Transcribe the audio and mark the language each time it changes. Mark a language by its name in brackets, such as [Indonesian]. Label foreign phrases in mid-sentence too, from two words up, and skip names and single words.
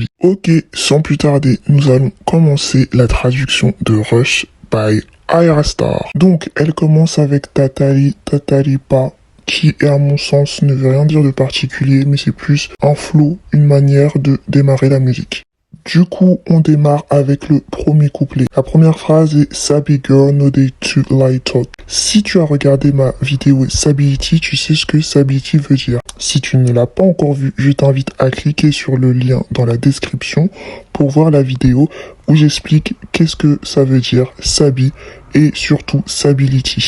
[French] Ok, sans plus tarder, nous allons commencer la traduction de Rush by Ayra Starr. Donc, elle commence avec Tatali, Tatalipa, qui à mon sens ne veut rien dire de particulier, mais c'est plus un flow, une manière de démarrer la musique. Du coup, on démarre avec le premier couplet. La première phrase est [Nigerian Pidgin] Sabi girl no day to lie talk. [French] Si tu as regardé ma vidéo Sability, tu sais ce que Sability veut dire. Si tu ne l'as pas encore vu, je t'invite à cliquer sur le lien dans la description pour voir la vidéo où j'explique qu'est-ce que ça veut dire Sabi et surtout Sability.